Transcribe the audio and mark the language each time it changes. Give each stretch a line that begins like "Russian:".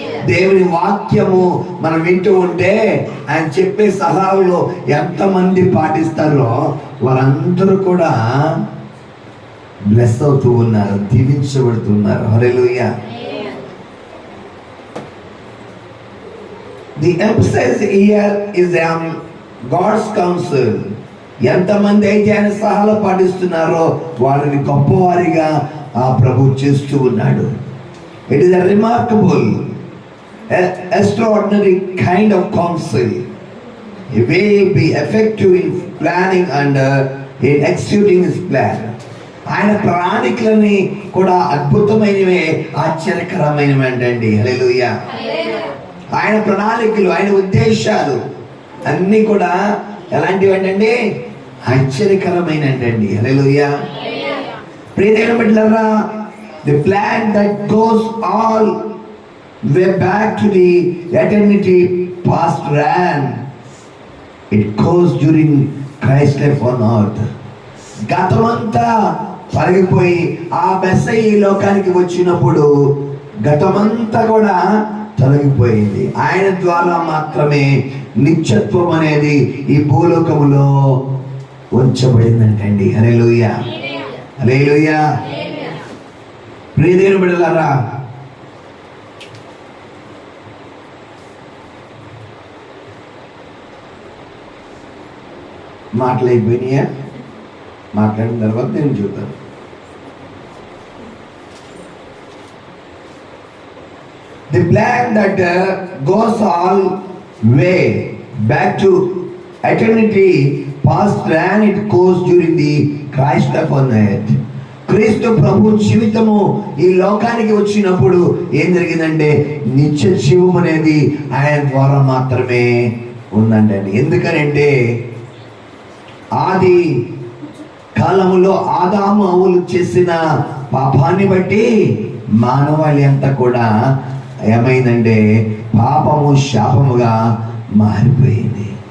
Telugu: దేవుని వాక్యము మనం వింటూ ఉంటే ఆయన చెప్పే సలహాలు ఎంతమంది పాటిస్తారో వారందరూ కూడా బ్లెస్ అవుతూ ఉన్నారు, దీవించబడుతున్నారు. హల్లెలూయా.
English: The emphasis here is on God's counsel.
Telugu: ఎంతమంది అయితే ఆయన సలహాలు పాటిస్తున్నారో వారిని గొప్పవారిగా ఆ ప్రభు చేస్తూ ఉన్నాడు.
English: It is a remarkable, extraordinary kind of counsel. He will be effective in planning and in executing his plan.
Telugu: ఆయన ప్రణాళికలని కూడా అద్భుతమైనవే, ఆశ్చర్యకరమైనవి అంటండి. హల్లెలూయా. ఆయన ప్రణాళికలు, ఆయన ఉద్దేశాలు అన్నీ కూడా ఎలాంటివి అంటండి? ఆశ్చర్యకరమైన అంటండి. హల్లెలూయా. ప్రియమైన బిడ్డలారా,
English: The plan that goes all way back to the eternity past ran. It goes during Christ's life on earth.
Telugu: గతమంతా తొలగిపోయి ఆ మెస్సయ్య ఈ లోకానికి వచ్చినప్పుడు గతమంతా కూడా తొలగిపోయింది. ఆయన ద్వారా మాత్రమే నిత్యత్వం అనేది ఈ భూలోకములో ఉంచబడిందంటండి. హల్లెలూయా. హల్లెలూయా. ప్రియమైన బిడ్డలారా, మాటలైపోయినాయా? మాట్లాడిన తర్వాత నేను చూద్దాం.
English: The plan that goes all way back to eternity past ran. It goes during the Christ life on earth.
Telugu: క్రీస్తు ప్రభు జీవితము ఈ లోకానికి వచ్చినప్పుడు ఏం జరిగిందంటే నిత్య జీవం అనేది ఆయన ద్వారా మాత్రమే ఉందంటండి. ఎందుకనంటే ఆది కాలములో ఆదాము హవ్వలు చేసిన పాపాన్ని బట్టి మానవాళి అంతా కూడా ఏమైందంటే పాపము శాపముగా మారిపోయింది.